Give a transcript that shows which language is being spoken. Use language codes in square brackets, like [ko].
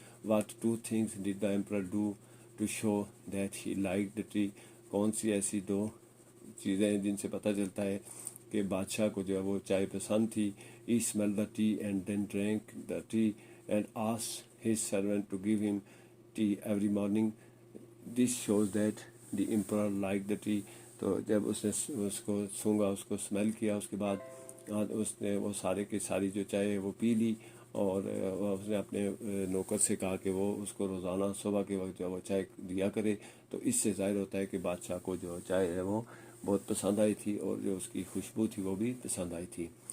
[en] What two things did the emperor do to show that he like the tea. [ur] کون سی ایسی دو چیزیں ہیں جن سے پتہ چلتا ہے کہ بادشاہ کو جو ہے وہ چائے پسند تھی؟ [en] He smell the tea and then drink the tea and ask his servant to give him tea every morning. This shows that the emperor like the tea. [ur] تو جب اس نے اس کو سونگا، اس کو اسمیل کیا، اس کے بعد اس نے وہ سارے کی ساری جو چائے وہ پی لی اور اس نے اپنے نوکر سے کہا کہ وہ اس کو روزانہ صبح کے وقت جو وہ چائے دیا کرے. تو اس سے ظاہر ہوتا ہے کہ بادشاہ کو جو چائے ہے وہ بہت پسند آئی تھی اور جو اس کی خوشبو تھی وہ بھی پسند آئی تھی.